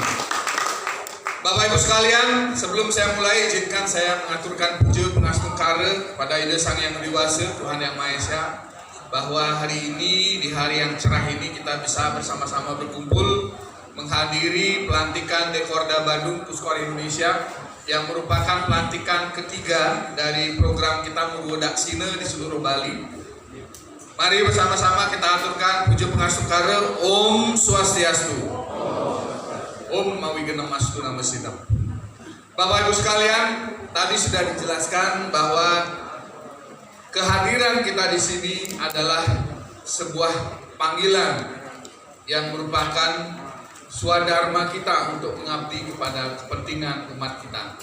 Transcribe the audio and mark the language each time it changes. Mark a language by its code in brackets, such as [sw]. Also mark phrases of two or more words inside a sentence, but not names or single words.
[id] Bapak Ibu sekalian, sebelum saya mulai, izinkan saya mengaturkan puja pengastungkara kepada Ida Sang Yang Widiwasa, Tuhan Yang Maha Esa, bahwa hari ini, di hari yang cerah ini, kita bisa bersama-sama berkumpul menghadiri pelantikan Dekorda Badung Puskor Indonesia yang merupakan pelantikan ketiga dari program kita Mugo Daksina di seluruh Bali. Mari bersama-sama kita aturkan puja pengastungkara. [sa] Om Swastiastu. Om Mawigena Mastu Nama Sidam. [id] Bapak Ibu sekalian, tadi sudah dijelaskan bahwa kehadiran kita di sini adalah sebuah panggilan yang merupakan swadharma kita untuk mengabdi kepada kepentingan umat kita.